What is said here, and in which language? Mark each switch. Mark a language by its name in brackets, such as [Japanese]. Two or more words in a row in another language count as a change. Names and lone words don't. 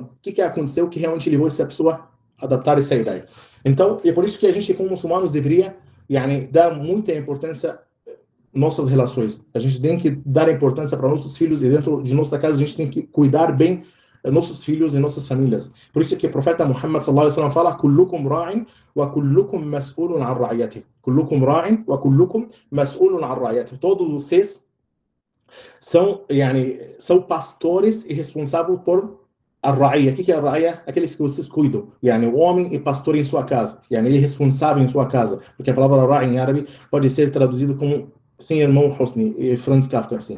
[Portuguese] O que aconteceu, o que realmente levou essa pessoa a adaptar essa ideia. Então, é por isso que a gente, como muçulmanos, deveria dar muita importância nossas relações. A gente tem que dar importância para nossos filhos e dentro de nossa casa a gente tem que cuidar bem nossos filhos e nossas famílias. Por isso que o profeta Muhammad [Arabic] صلى الله عليه وسلم [Portuguese] fala: [Arabic] "كلكم راع وكلكم مسؤول عن رعيته." كلكم راع وكلكم مسؤول عن رعيته. [Portuguese] Todos vocês são pastores e responsáveis por a ra'ia. O que é a ra'ia? Aqueles que vocês cuidam. O homem é pastor em sua casa. Ele é responsável em sua casa. Porque a palavra ra'i em árabe pode ser traduzido como sim, irmão Hosni e Franz Kafka, assim.